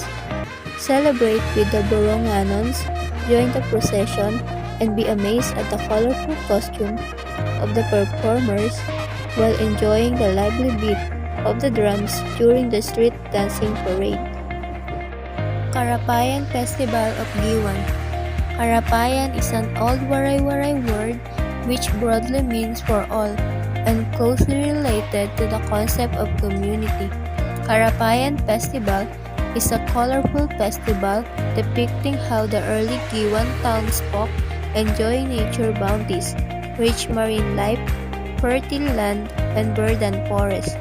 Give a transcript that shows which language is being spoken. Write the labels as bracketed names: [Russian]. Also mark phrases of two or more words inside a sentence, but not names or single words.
[English] Celebrate with the Boronganons, join the procession, and be amazed at the colorful costume of the performers while enjoying the lively beat of the drums during the street dancing parade. Karapayan Festival of Giwan. Karapayan is an old Waray-Waray word which broadly means for all and closely related to the concept of community. Karapayan Festival is a colorful festival depicting how the early Giwan townsfolk enjoy nature bounties, rich marine life, fertile land, and verdant forest.